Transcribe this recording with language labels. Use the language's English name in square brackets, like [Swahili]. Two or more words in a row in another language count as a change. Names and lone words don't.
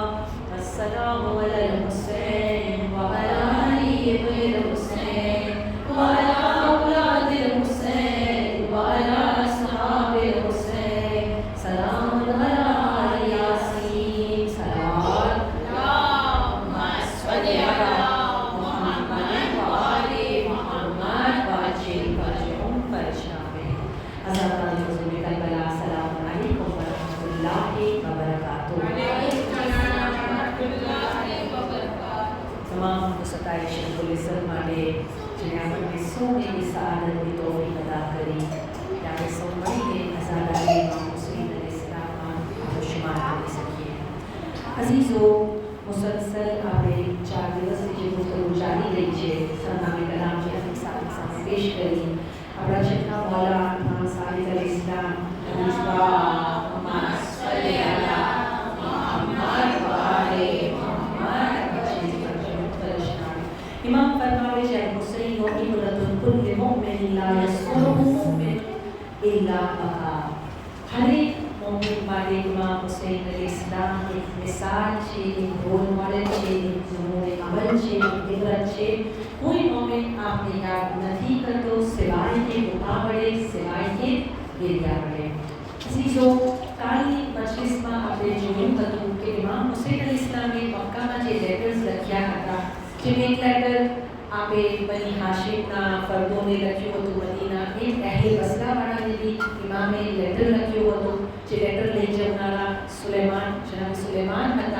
[Arabic] السلام على الحسين وعلى آل الحسين وعلى أولاد الحسين وعلى أصحاب الحسين. سلام على آل ياسين. صلوات اللهم صل على محمد وآل محمد واجل فرجهم فرجنامے. [Urdu] حضرات حضور کربلا السلام علیکم ورحمۃ اللہ وبرکاتہ. تمام ستائش رب العزت [Gujarati] માટે જેણે આપણને સૌને સઆદતની તૌફીક અદા કરી કે આપણે સૌ મળીને આઝાદારી ઇમામ હુસૈન અલૈહિ સલામમાં શુમાર કરી શકીએ. અઝીઝો, મુસલસલ આપણે 4 દિવસથી જે ગુફ્તગુ ચાલી રહી છે સરનામે કલામ જે આપણી સામે પેશ કરી આપણા છઠ્ઠા મૌલા ઇમામ સાદિક અલૈહિ સલામ ઇમામ ફરમાવે છે [Arabic] حسين عبرة كل مؤمن لا يذكره مؤمن الا بكى. [Gujarati] હર એક મોમિન માટે ઇમામ હુસૈન અલૈહિસ્સલામ એક મિસાલ છે, એક રોલ મોડેલ છે, એક નમૂને અમલ છે, એક ઇબરત છે. કોઈ મોમિન આપને યાદ નથી કરતો સિવાય કે ઉતાવળે, સિવાય કે ગેરિયા પડે. અઝીઝો, કાલની મજલિસમાં આપણે જોયું હતું કે ઇમામ હુસૈન અલૈહિસ્સલામે મક્કામાં જે લેટર્સ લખ્યા હતા, જેમ એક લેટર આપે બની હાશિમના ફર્દોને લખ્યું હતું મદીના, એક અહેલ બસરાવાળાને બી ઇમામે લેટર લખ્યું હતું જે લેટર લઈ જનારા સુલેમાન, જનાબ સુલેમાન હતા.